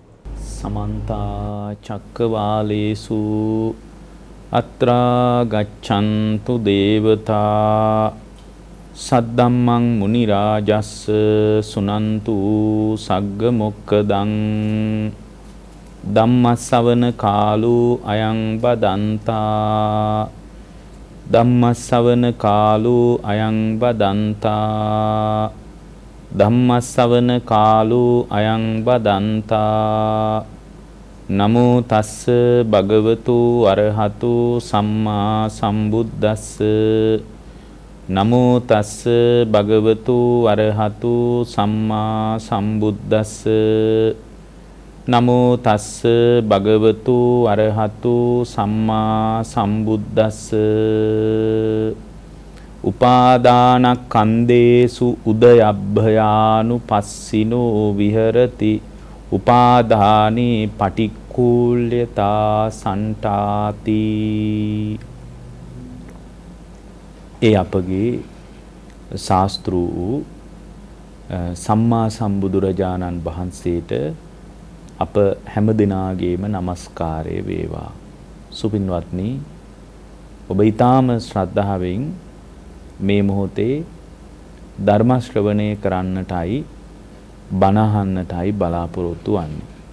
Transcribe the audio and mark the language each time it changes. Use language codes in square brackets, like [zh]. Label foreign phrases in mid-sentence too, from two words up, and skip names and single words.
[pi] සමන්ත චක්කවාලේසු අත්‍රා ගච්ඡන්තු දේවතා සද්දම්මං මුනි රාජස්ස සුනන්තු සග්ග මොක්කදං ධම්මස්සවන කාලෝ අයං බදන්තා ධම්මස්සවන කාලෝ අයං බදන්තා ධම්මස්සවන කාලෝ අයං බදන්තා නමෝ තස්ස භගවතු අරහතු සම්මා සම්බුද්දස්ස නමෝ තස්ස භගවතු අරහතු සම්මා සම්බුද්දස්ස නමෝ තස්ස භගවතු අරහතු සම්මා සම්බුද්දස්ස උපාදානස්කන්ධේසු උදයබ්භයානුපස්සිනෝ විහෙරති උපාදානේ පටික්කුල්‍යතා සන්තාති. [si] ඒ අපගේ ශාස්ත්‍රු සම්මා සම්බුදුරජාණන් වහන්සේට අප හැම දිනාගේම নমස්කාරය වේවා. සුපින්වත්නි, ඔබ ඊටාම ශ්‍රද්ධාවෙන් මේ මොහොතේ ධර්ම ශ්‍රවණය කරන්නටයි බණ අහන්නටයි බලාපොරොත්තු වෙන්නේ.